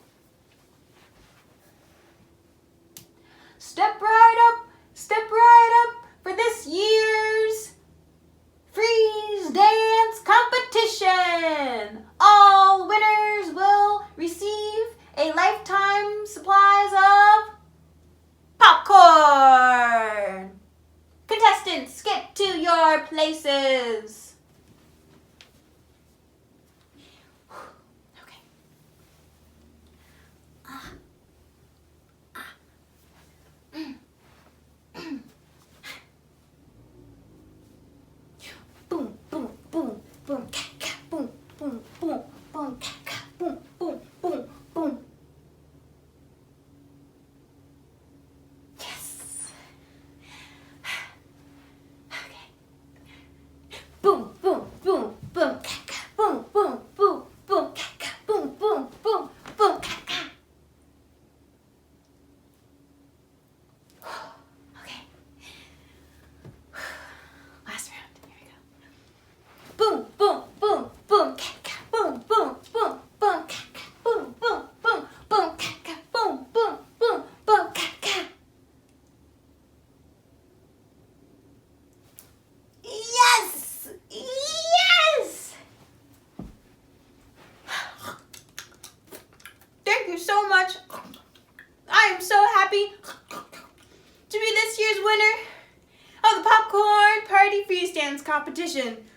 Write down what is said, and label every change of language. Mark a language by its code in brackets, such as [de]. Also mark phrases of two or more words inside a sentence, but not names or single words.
[en] Step right up for this year's freeze dance competition. All winners will receive a lifetime supplies of popcorn. Contestants, get to your places. Okay. Boom, boom, boom, boom, ka, ka, boom, boom, boom, boom, ka, ka, boom, boom, boom, boom. Yes. Okay. Boom, boom, boom, boom, ka, ka, boom, boom, boom, boom, ka, ka, boom, boom, boom, boom, ka, ka. Okay. Last round. Here we go. Boom, boom, boom, boom, ka, ka, boom, boom, boom, boom, ka, ka, boom, boom, boom, boom, ka, ka, boom, boom, boom, boom, ka, ka. Yes! Yes! Thank you so much. I am so happy to be this year's winner of the Popcorn Party Freeze Dance Competition.